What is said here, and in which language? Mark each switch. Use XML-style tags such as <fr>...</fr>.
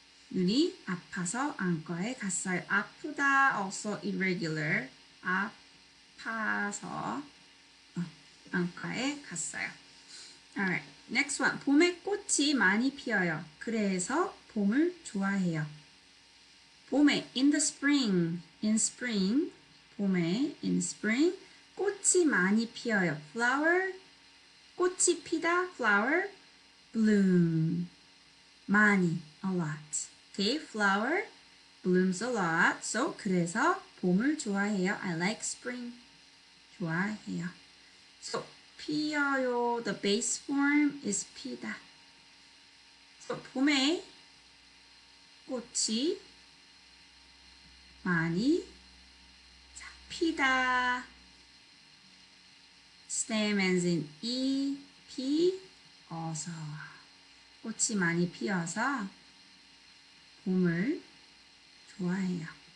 <ko>눈이 아파서 안과에 갔어요.</ko> <en>아프다 also irregular.</en> <ko>아파서 안과에 갔어요.</ko> <en>Alright, next one.</en> <ko>봄에 꽃이 많이 피어요. 그래서 봄을 좋아해요.</ko> <en>봄에 in the spring, in spring, 봄에 in spring</en> <ko>꽃이 많이 피어요.</ko> <en>flower,</en> <ko>꽃이 피다,</ko> <en>flower, bloom, 많이, a lot. Okay, flower blooms a lot. So</en> <ko>그래서 봄을 좋아해요.</ko> <en>I like spring.</en> <ko>좋아해요.</ko> <en>So 피어요, the base form is 피다. So</en> <ko>봄에 꽃이 많이 피다.</ko> <en>stem ends in e, 피어서.</en> <ko>꽃이 많이 피어서 봄을 좋아해요.</ko>